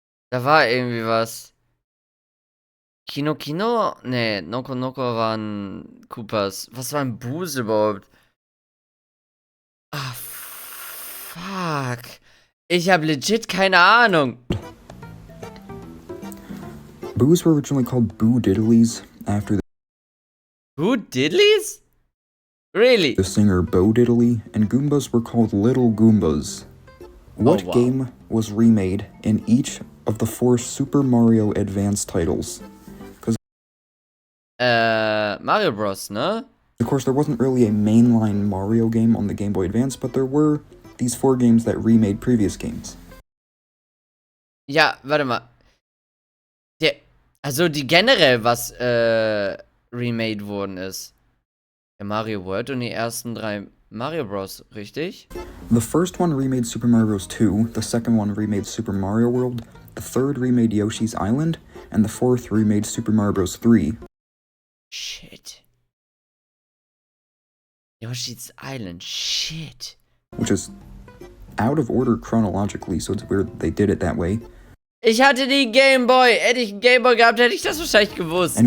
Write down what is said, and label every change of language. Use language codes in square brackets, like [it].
[de] Da war irgendwie was. Kino? Ne, Noko waren Koopas. Was war ein Boos überhaupt? [en] Ah, fuck. [de] Ich habe legit keine Ahnung. [en] Boos were originally called Boo Diddlies after Boo Diddlies? Really? the singer Bo Diddley, and Goombas were called Little Goombas. What game was remade in each of the 4 Super Mario Advance titles? [de] Mario Bros, ne? [en] Of course, there wasn't really a mainline Mario game on the Game Boy Advance, but there were these 4 games that remade previous games. [de] Ja, warte mal. Also die generell was remade worden ist. Der Mario World und die ersten 3 Mario Bros, richtig? [en] The first one remade Super Mario Bros. 2, the second one remade Super Mario World, the third remade Yoshi's Island, and the fourth remade Super Mario Bros. 3. Shit. Yoshi's Island, shit. Which is out of order chronologically, so it's weird they did it that way. [de] Ich hatte die Game Boy. Hätte ich einen Game Boy gehabt, hätte ich das wahrscheinlich gewusst.